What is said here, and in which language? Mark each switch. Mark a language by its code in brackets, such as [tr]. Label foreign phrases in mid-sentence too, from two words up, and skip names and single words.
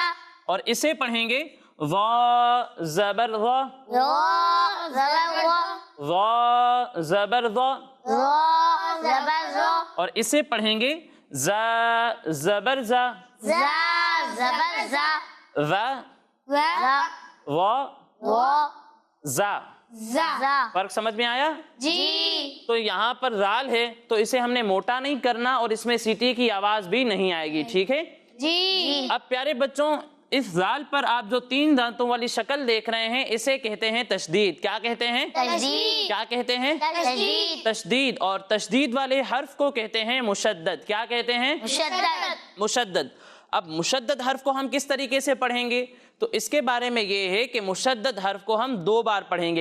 [ur] اور اسے پڑھیں گے ضا زبر ضا، ذا زبر ذا، ضا زبر ضا، ذا زبر ذا، اور اسے پڑھیں گے زا زبر زا، ذا زبر ذا، ذا ذا وا وا زا۔ ذا۔ فرق سمجھ میں آیا؟ جی تو یہاں پر ذال ہے تو اسے ہم نے موٹا نہیں کرنا اور اس میں سیٹی کی آواز بھی نہیں آئے گی، ٹھیک ہے؟ جی اب پیارے بچوں اس ذال پر آپ جو 3 دانتوں والی شکل دیکھ رہے ہیں اسے کہتے ہیں تشدید۔ کیا کہتے ہیں? तशदीद। کیا کہتے ہیں? तशदीद। तशदीद। اور تشدید والے حرف کو کہتے ہیں مشدد. کیا کہتے ہیں? मुशद्दद। मुशद्दद। اب مشدد حرف کو ہم کس طریقے سے پڑھیں گے؟ تو اس کے بارے میں یہ ہے کہ مشدد حرف کو ہم 2 بار پڑھیں گے.